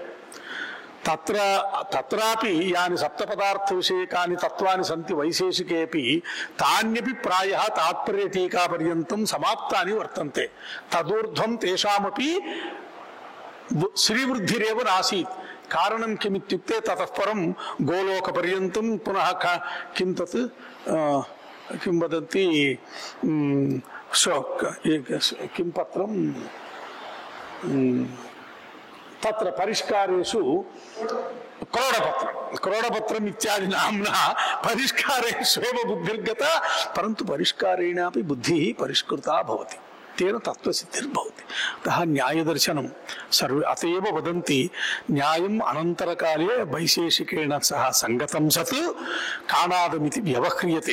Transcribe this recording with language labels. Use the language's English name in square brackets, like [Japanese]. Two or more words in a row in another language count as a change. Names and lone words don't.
[Sanskrit] తత్రాపి యాని సప్తపదార్థ విషయకాని తత్వాని సంతి వైశేషికేపి తాన్యపి ప్రాయః తాత్పర్య టీకా పర్యంతం సమాప్తాని వర్తంతే. తదూర్ధ్వం తేషామపి శ్రీవృద్ధిరేవ నాసీత్. కారణం కిమిత్యుక్తే తతః పరం గోలోక పర్యంతం పునః కిం తత్ కిం వదంతి కిం పత్రం తత్ర పరిష్కారేషు క్రోడపత్రం ఇత్యాది నామ్నా పరిష్కారేష్వేవ బుద్ధిర్గత. పరంతు పరిష్కారేణాపి బుద్ధిః పరిష్కృతా భవతి. తేన తత్వసిద్ధిర్భవతి. అతః న్యాయదర్శనం సర్వే అతయేవ వదంతి న్యాయం అనంతరకాలే వైశేషికేణ సహ సంగతం సత్ కాణాదమితి వ్యవహ్రియతే.